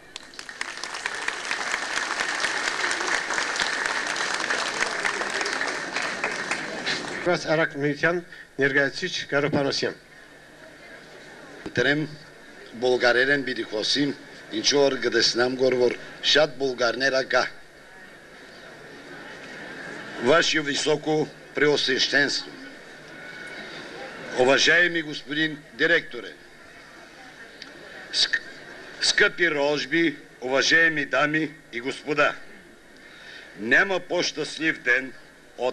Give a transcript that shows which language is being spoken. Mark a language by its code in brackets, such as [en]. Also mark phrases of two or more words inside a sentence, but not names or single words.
[hy] Вас Արաք Միության ներկայացուցիչ Կարոփանոսյան։ Դրեմ բոլգարերեն պիտի խոսիմ, ինչու որ գտեսնամ որ շատ բոլգարներ ակա։ [ru] Ваше Высокопреосвященство, уважаемый господин директоре, [bg] скъпи рожби, уважаеми дами и господа, няма по-щастлив ден от